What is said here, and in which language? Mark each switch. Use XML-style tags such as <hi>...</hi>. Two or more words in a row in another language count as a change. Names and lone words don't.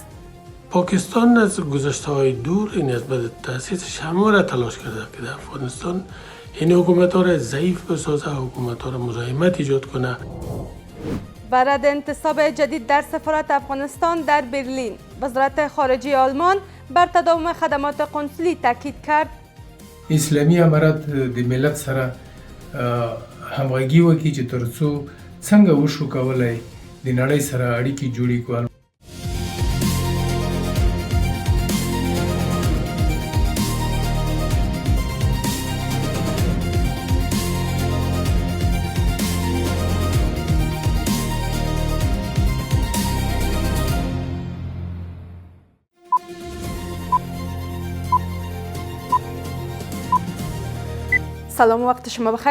<fa>پاکستان از گذشته‌های دور نسبت تأسیس همه را تلاش کرده که در افغانستان این حکومت‌ها را ضعیف بسازه، حکومت‌ها را مزاحمت ایجاد کنه. و رد انتصاب جدید در سفارت افغانستان در برلین. وزارت خارجه آلمان بر تداوم خدمات قنسولی تاکید کرد.</fa> <ps>اسلامي امارات د ملت سره همغږي وکړي چې ترڅو څنګه وشو کولای د نړۍ سره اړیکې جوړې کړو.</ps> <fa>سلام و وقت شما بخیر.</fa>